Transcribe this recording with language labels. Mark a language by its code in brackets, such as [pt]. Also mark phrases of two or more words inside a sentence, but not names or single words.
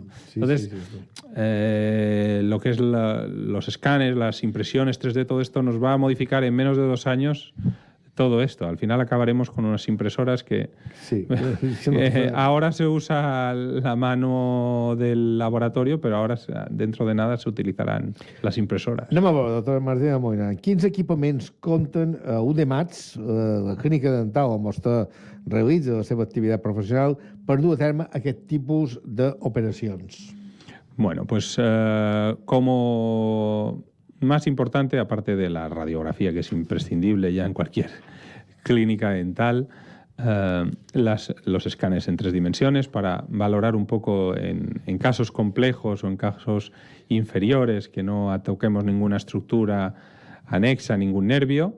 [es] Entonces, lo que es los escáneres, las impresiones 3D, todo esto nos va a modificar en menos de 2 años todo esto. Al final acabaremos con unas impresoras que Sí. ahora se usa la mano del laboratorio, [ca] però ara [es] dentro de nada [ca] s'utilitzaran les impressores. Anem a veure, doctor Martí de Moina, quins equipaments compten a UDEMATS, la clínica dental on vostè realitza la seva activitat professional, per dur a terme aquest tipus d'operacions? [es] Bueno, pues como más importante, aparte de la radiografía, que es imprescindible ya en cualquier clínica dental, los escáneres en 3 dimensiones para valorar un poco en casos complejos o en casos inferiores que no toquemos ninguna estructura anexa, ningún nervio.